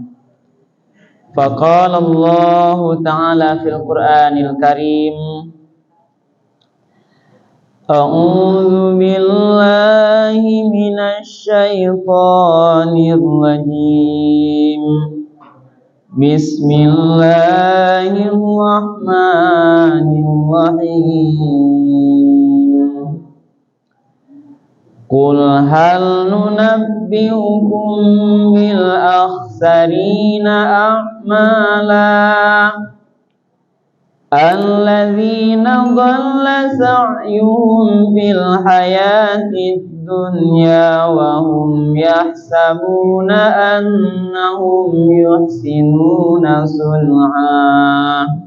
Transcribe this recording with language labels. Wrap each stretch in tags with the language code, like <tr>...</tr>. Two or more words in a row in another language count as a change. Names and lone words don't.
<ar>فقال الله تعالى في القرآن الكريم، أعوذ بالله من الشيطان الرجيم. بسم الله الرحمن الرحيم. قل هل ننبئكم بالأخسرين أعمالا الذين ضل سعيهم في الحياة الدنيا وهم يحسبون أنهم يحسنون صنعا.</ar>